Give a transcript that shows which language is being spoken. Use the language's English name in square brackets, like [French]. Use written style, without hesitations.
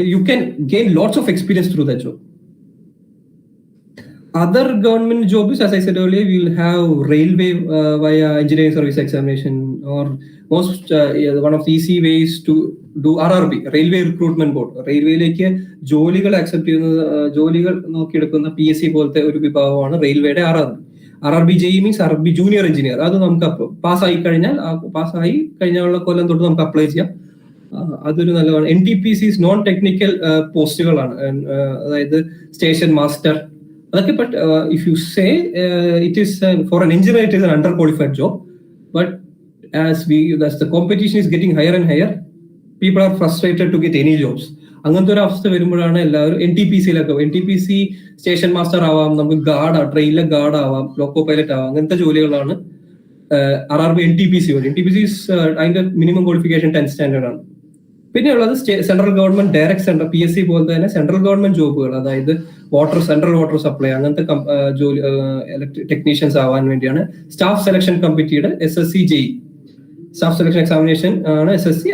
[English] You can gain lots of experience through that job. Other government jobs, as I said earlier, we'll have railway via engineering service examination, or one of the easy ways to do RRB, Railway Recruitment Board. [Malayalam] റെയിൽവേയിലേക്ക് ജോലികൾ accept ചെയ്യുന്ന, ജോലികൾ നോക്കിയെടുക്കുന്ന PSC പോലത്തെ ഒരു വിഭാഗമാണ് റെയിൽവേയുടെ RRB JEE means RRB junior engineer. അത് നമുക്ക് പാസ്സായി കഴിഞ്ഞാലുള്ള കൊല്ലം തൊട്ട് നമുക്ക് അപ്ലൈ ചെയ്യാം. അതൊരു നല്ലതാണ്. NTPCs non technical പോസ്റ്റുകളാണ്. അതായത് സ്റ്റേഷൻ മാസ്റ്റർ, അതൊക്കെ. [English] But if you say it is for an engineer, it is an underqualified job. But as the competition is getting higher and higher, people are frustrated to get any jobs. [Malayalam] അങ്ങനത്തെ ഒരു അവസ്ഥ വരുമ്പോഴാണ് എല്ലാവരും NTPC station master ആവാം, നമുക്ക് ട്രെയിനിലെ guard ആവാം, loco pilot ആവാം. അങ്ങനത്തെ ജോലികളാണ് RRB NTPC വഴി. NTPC അതിന്റെ മിനിമം ക്വാളിഫിക്കേഷൻ 10th സ്റ്റാൻഡേർഡ് ആണ്. പിന്നെ ഉള്ളത് central government direct central PSC പോലെ തന്നെ സെൻട്രൽ ഗവൺമെന്റ് ജോബുകൾ, അതായത് സെൻട്രൽ വാട്ടർ സപ്ലൈ, അങ്ങനത്തെ ജോലി ടെക്നീഷ്യൻസ് ആവാൻ വേണ്ടിയാണ് സ്റ്റാഫ് സെലക്ഷൻ കമ്മിറ്റിയുടെ SSC JEE staff selection examination ആണ് SSC.